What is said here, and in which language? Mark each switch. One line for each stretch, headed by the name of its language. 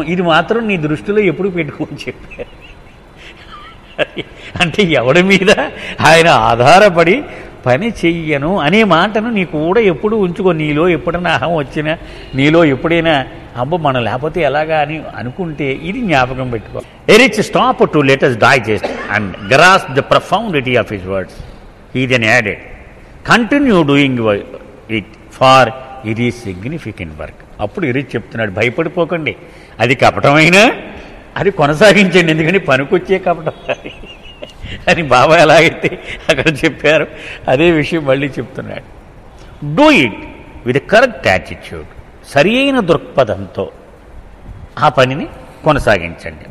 Telugu: ఇది మాత్రం నీ దృష్టిలో ఎప్పుడు పెట్టుకోని చెప్పారు. అంటే ఎవడి మీద ఆయన ఆధారపడి పని చెయ్యను అనే మాటను నీ కూడా ఎప్పుడు ఉంచుకో. నీలో ఎప్పుడైనా అహం వచ్చినా, నీలో ఎప్పుడైనా అబ్బో మనం లేకపోతే ఎలాగా అని అనుకుంటే ఇది జ్ఞాపకం పెట్టుకో.
English: Erich stop to let us digest and grasp the profundity of his words. He then added, continue doing it for it is significant work.
Telugu: అప్పుడు ఎరిచ్ చెప్తున్నాడు, భయపడిపోకండి, అది కపటమైనా అది కొనసాగించండి, ఎందుకని పనికొచ్చే కపటం అని బాబా ఎలాగైతే అక్కడ చెప్పారు అదే విషయం మళ్ళీ చెప్తున్నాడు.
English: Do it with correct attitude.
Telugu: సరి అయిన దృక్పథంతో ఆ పనిని కొనసాగించండి.